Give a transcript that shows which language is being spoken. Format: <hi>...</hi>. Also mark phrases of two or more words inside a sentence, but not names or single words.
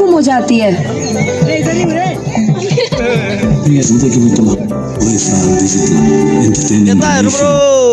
<hi>जाती है।</hi> <id>Iya, sebentar kita coba. Wes, di situ entertaining.</id> <ne>यता हेर्नु ब्रो</ne>